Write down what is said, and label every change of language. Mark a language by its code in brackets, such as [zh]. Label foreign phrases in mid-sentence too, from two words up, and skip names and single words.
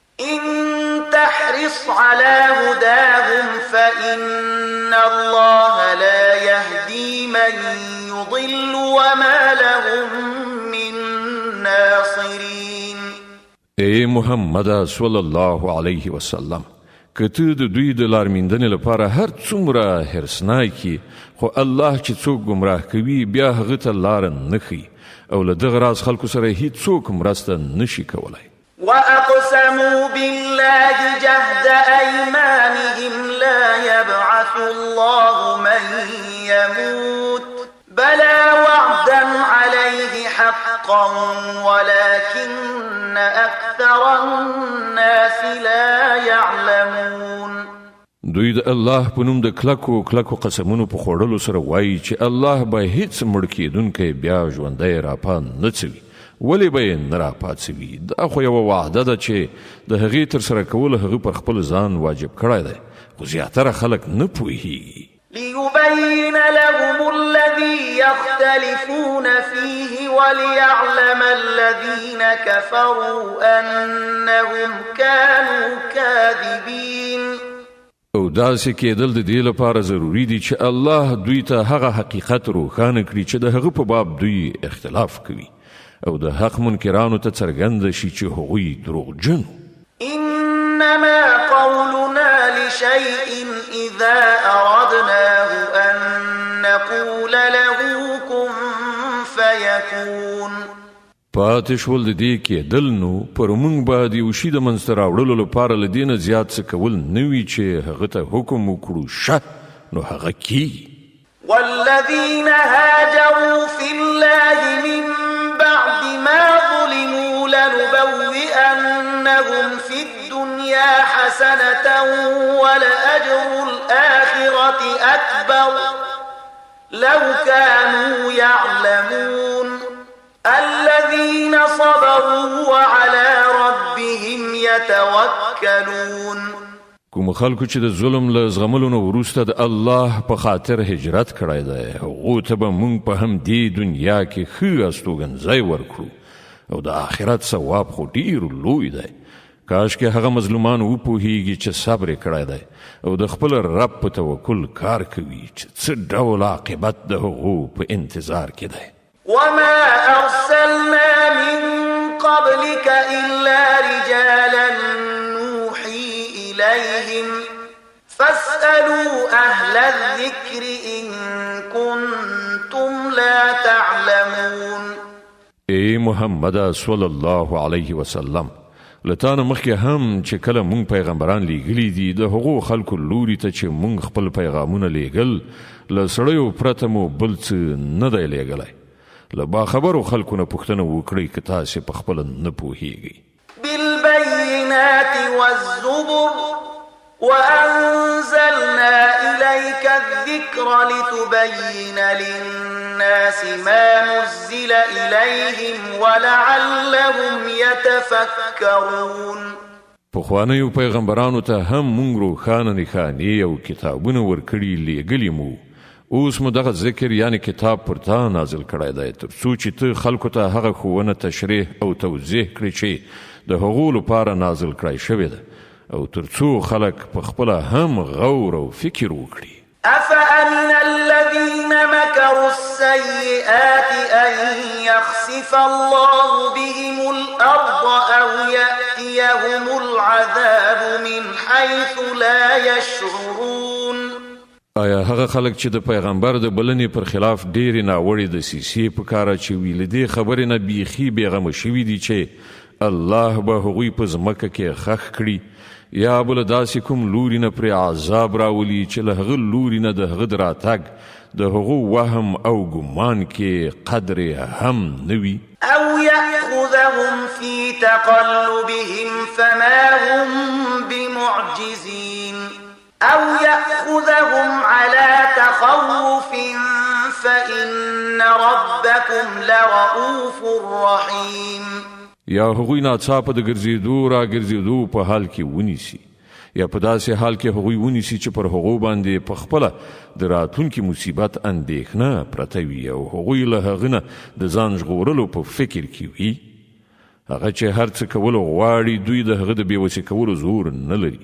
[ar] تحرص على هداهم فإن الله لا يهدي من يضل وما لهم من ناصرين. [ps] اے محمد [ar] صلی الله علیه وسلم، [ps] که ته د دوی د لارمیندنې لپاره هر څومره حرصناکي خو الله چې څوک ګمراه کوي بیا هغه ته لاره نه ښیي او له دغه راز خلکو سره هیڅوک مرسته نشي کولی. [ar] وأقسموا بالله جهد أيمانهم لا يبعث الله من يموت بلى وعدا عليه حقا ولكن أكثر الناس لا يعلمون. [ps] دوی د الله په نوم د کلکو قسمونو په خوړلو سره وایي چې الله به هیڅ مړ کېدونکی بیا ژوندی راپا نه څوي. ولی به یې نه راپاڅوي؟ دا خو یوه وعده ده چې د هغې ترسره کول هغه پر خپل ځان واجب کړی دی خو زیاتره خلک نه پوهیږي. [ar] ليبين لهم الذي يختلفون فيه وليعلم الذين كفروا أنهم كانوا كاذبين. [ps] او داسې کېدل د دې لپاره ضروري دي چې الله دوی ته هغه حقیقت روښانه کړي چې د هغه په باب دوی اختلاف کوي او د حق منکرانو ته څرګنده شي چې هغوی دروغجن. [ar] انما قولنا لشيء اذا اردناه ان نقول له كن فيكون. [ps] پاتې شول د دې کېدل نو پر موږ باندې یو شي د منځته راوړلو لپاره له دې نه زیات څه کول نه وي چې هغه ته حکم وکړو شه نو هغه کیږي. [ar] والذين هاجروا في الله من بعد ما ظلموا لنبوئنهم في الدنيا حسنة ولأجر الآخرة أكبر لو كانوا يعلمون الذين صبروا وعلى ربهم يتوكلون. [ps] کوم خلکو چې د ظلم له زغملو نه وروسته د الله په خاطر هجرت کړی دی هغو ته به موږ په همدې دنیا کې ښه استوګنځی ورکړو او د آخرت ثواب خو ډېر لوی دی. کاش کې هغه مظلومان وپوهیږي چې صبر یې کړی دی او د خپل رب په توکل کار کوي چې څه ډول عاقبت د هغو په انتظار کې دی. [ar] وما أرسلنا من قبلك إلا رجالا نوحي إليهم فاسألوا أهل الذكر إن كنتم لا تعلمون. [ps] ای محمد [ar] صلی الله علیه وسلم [ps] لتانه مخکې هم چې کله مونږ پیغمبران لیږلي دي د هغو خلکو لوري ته چې مونږ خپل پیغامونه لیږل له سړیو پرته مو بل څه نه دی لیږلی. له باخبرو خلکو نه پوښتنه وکړئ که تاسې په خپله نه پوهیږئ. [ar] بالبينات والزبر وأنزلنا إليك الذكر لتبين للناس ما نزل إليهم ولعلهم يتفكرون. [ps] پخوانیو پیغمبرانو ته هم مونږ روښانه نښانې او کتابونه ورکړي لیږلي مو. اوس مو دغه ذکر یعنی کتاب پر تا نازل کړی دی تر څو چې ته خلکو ته هغه ښوونه تشریح او توضیح کړي چې د هغو لپاره نازل کړی شوی ده او تر څو خلک په خپله هم غور او فکر وکړي. [ar] أفأمن الذين مكروا السيئات أن يخسف الله بهم الأرض أو يأتيهم العذاب من حيث لا يشعرون. [ps] آیا هغه خلک چې د پیغمبر د بلنې پر خلاف ډېرې ناوړې دسیسې په کار اچوي له دې خبرې نه بیخي بېغمه شوي دي چې الله به هغوی په ځمکه کې خښ کړي یا بله داسې کوم لوري نه پرې عذاب راولي چې له هغه لوري نه د هغه د راتګ د هغو وهم او ګمان کې قدر هم نه وي. [ar] أو يأخذهم في تقلبهم فما هم بمعجزين أو يأخذهم على تخوف فإن ربكم لرؤوف رحيم. [ps] یا هغوی ناڅاپه د ګرځېدو را ګرځېدو په حال کې ونیسي یا په داسې حال کې هغوی ونیسي چې پر هغو باندې په خپله د راتلونکي مصیبت اندېښنه پرته وي او هغوی له هغه نه د ځان ژغورلو په فکر کې وي. هغه چې هر څه کولو غواړي دوی د هغه د بېوسې کولو زور نه لري.